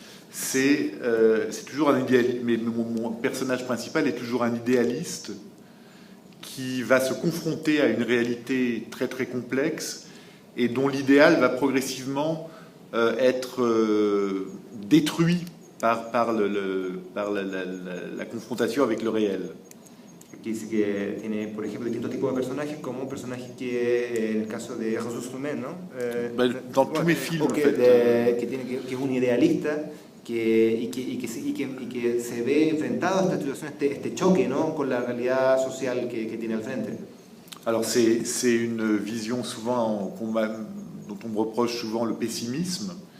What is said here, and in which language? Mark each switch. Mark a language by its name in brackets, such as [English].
[French] C'est toujours un idéaliste, mais mon personnage principal est toujours un idéaliste qui va se confronter à une réalité très très complexe et dont l'idéal va progressivement être détruit par la confrontation avec le réel. [Spanish] Que dice que tiene, por ejemplo, distintos tipos de personajes, como un personaje que, en el caso de Jesús Flumet, ¿no? [French] Dans tous mes films, en [Spanish] que, [French] fait. [Spanish] que es un idealista y que se ve enfrentado a esta situación, este choque, ¿no? Con la realidad social que tiene al frente. [French] Alors c'est une vision souvent dont on me reproche souvent le pessimisme.